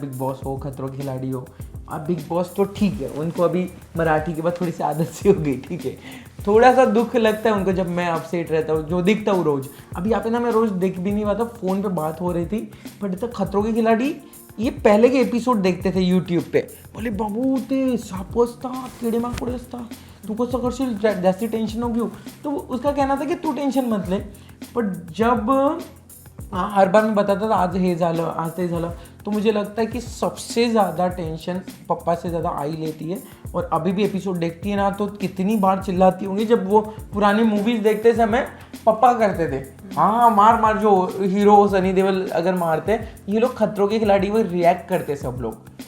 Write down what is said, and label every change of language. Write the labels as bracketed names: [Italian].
[Hindi] Big boss हो, खतरों के खिलाड़ी हो. अब बिग बॉस तो ठीक है, उनको अभी मराठी के बाद थोड़ी सी आदत सी हो गई, ठीक है. थोड़ा सा दुख लगता है उनको जब मैं अपसेट रहता हूँ, जो दिखता हूँ रोज़. अभी यहाँ पे ना मैं रोज़ देख भी नहीं पाता, फ़ोन पे बात हो रही थी, बट तक खतरों के खिलाड़ी ये पहले के एपिसोड देखते थे यूट्यूब पे. [Marathi] बोले बाबू ते साप असता, कीड़े माकोड़े असता, तू कसं करशील, [Hindi] जास्ती टेन्शन होगी. तो उसका कहना था की तू टेन्शन मत ले. बट जब हर बार मैं बताता था [Marathi] आज हे झालं, आज ते झालं, [Hindi] तो मुझे लगता है कि सबसे ज़्यादा टेंशन पप्पा से ज़्यादा आई लेती है. और अभी भी एपिसोड देखती है ना तो कितनी बार चिल्लाती होंगी. जब वो पुरानी मूवीज़ देखते समय पप्पा करते थे, हाँ मार मार, जो हीरो सनी देओल अगर मारते, ये लोग खतरों के खिलाड़ी वो रिएक्ट करते सब लोग,